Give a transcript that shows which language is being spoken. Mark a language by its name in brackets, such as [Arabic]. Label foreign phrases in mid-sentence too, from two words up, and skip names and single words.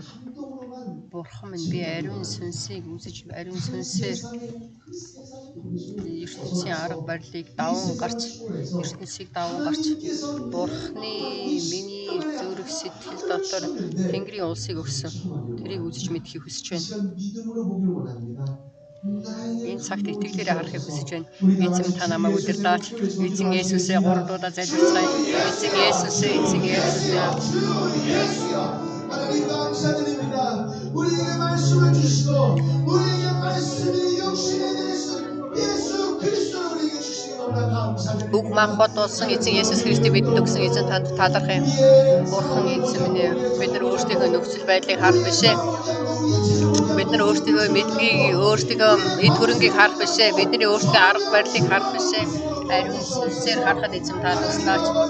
[Mongolian] Бурхан минь би ариун сүнсийг үзэж ариун сүнсээр ертөнцийн арга барилыг даван гарч ертөнцийг даван гарч Бурхны миний зүрх сэтгэл дотор Тэнгэрийн улсыг өгсөн. Тэрийг үзэж мэдхийг хүсэж байна. Энэ цагт итгэлээрээ харахыг хүсэж байна. Эзэн та намайг удирдаач. Эзэн Есүсээ 3 удаа залбирцгаая. Эзэн Есүсээ, эзэн Есүсээ. [Korean] 하나님 감사드립니다. 우리에게 말씀을 주시고 우리에게 말씀이 육신에 대해서 예수 그리스도를 우리에게 주시니 너무나 감사드립니다. [Mongolian] Үг махбод болсон эзэн Есүс Христийг бидэнд өгсөн эзэн танд талархах юм. Бурхан эзэн минь бид нар өөрсдийнхөө нөхцөл байдлыг харах бишээ. Бид нар өөрсдийнхөө мэдлэгийг, өөрсдийнхөө эд хөрөнгийг харах бишээ. Бидний өөрсдийн арга барилыг харах бишээ. Ариун сүнсээр харахад эзэн та туслаач.